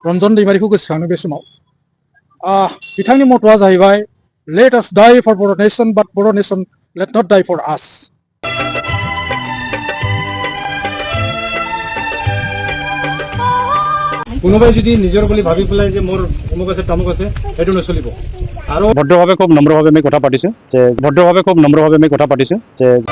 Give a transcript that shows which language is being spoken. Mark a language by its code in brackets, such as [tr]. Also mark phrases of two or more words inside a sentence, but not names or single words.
[brx] रन्जन दैमारिखौ गोसोखाङो बे समाव बिथांनि मट'आ जाहैबाय [en] let us die for Bodo nation but Bodo nation let not die for us. [as] কোনোবাই যদি নিজৰ বুলি ভাবি পেলাই যে মোৰ অমুক আছে তামুক আছে সেইটো নচলিব। আৰু ভদ্ৰভাৱে খুব নম্ৰভাৱে আমি কথা পাতিছোঁ যে